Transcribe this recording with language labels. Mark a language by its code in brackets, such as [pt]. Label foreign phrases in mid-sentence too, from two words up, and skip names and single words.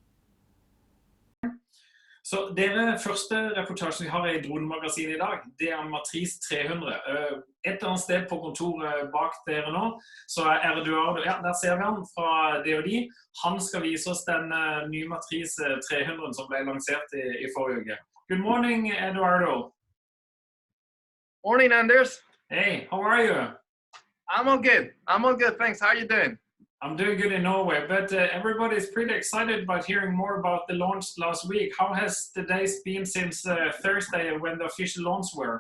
[no] Så dere første reportasjen vi har i Dronemagasinet i dag, det er Matrice 300. Et eller annet sted på kontoret bak dere nå, så er Eduardo, ja, der ser vi han fra DJI. Han skal vise oss den nye Matrice 300 som ble lansert i forrige uke. [en] Good morning, Eduardo. Morning, Anders. Hey, how are you? I'm all good, thanks. How are you doing? I'm doing good in Norway, but everybody's pretty excited about hearing more about the launch last week. How has the days been since Thursday when the official launch were?